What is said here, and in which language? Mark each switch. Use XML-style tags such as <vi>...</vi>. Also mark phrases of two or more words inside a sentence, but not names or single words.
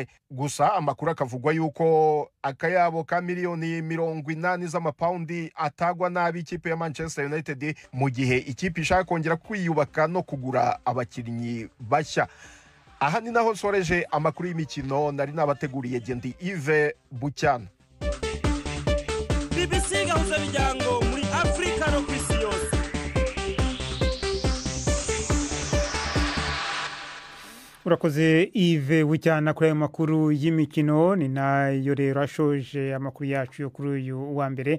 <rw>Gusa amakuru akavugwa yuko akayabo ka miliyoni 80 z'amapaundi atagwa nabi ikipe ya Manchester United mu gihe ikipe ishaka kongera kwiyubaka no kugura abakinnyi bashya. Aha ni naho soreje amakuru y'imikino nari nabateguriye. Gendi Yves Bucyana. BBC gahuza miryango muri Afrika no kwisi yose. Urakoze Yves Bucyana kuri ayo makuru y'imikino. Ni nayo rero ashoje amakuru yacu yo kuri uyu wa mbere.</rw>